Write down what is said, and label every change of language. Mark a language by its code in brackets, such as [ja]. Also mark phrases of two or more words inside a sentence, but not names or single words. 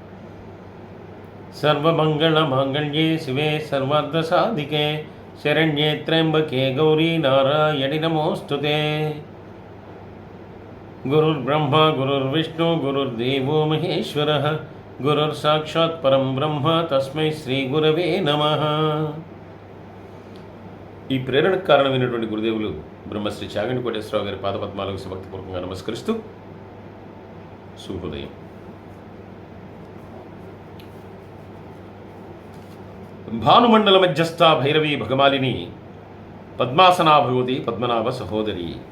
[sa] सर्वमङ्गलमाङ्गल्ये शिवे सर्वार्थसाधिके शरण्ये त्र्यम्बके गौरी नारायणि नमोऽस्तुते। गुरुर्ब्रह्मा गुरुर्विष्णु गुरुर्देवो महेश्वरः गुरुर्साक्षात् परं ब्रह्म तस्मै श्रीगुरवे नमः। [te] ఈ ప్రేరణకు కారణమైనటువంటి గురుదేవులు బ్రహ్మశ్రీ చాగంటి కోటేశ్వరరావు గారి పాదపద్మాలకు భక్తిపూర్వకంగా నమస్కరిస్తూ శుభోదయం. [sa] భానుమండల మధ్యస్థ భైరవి భగమాలిని పద్మాసనా భగవతి పద్మనాభ సహోదరి.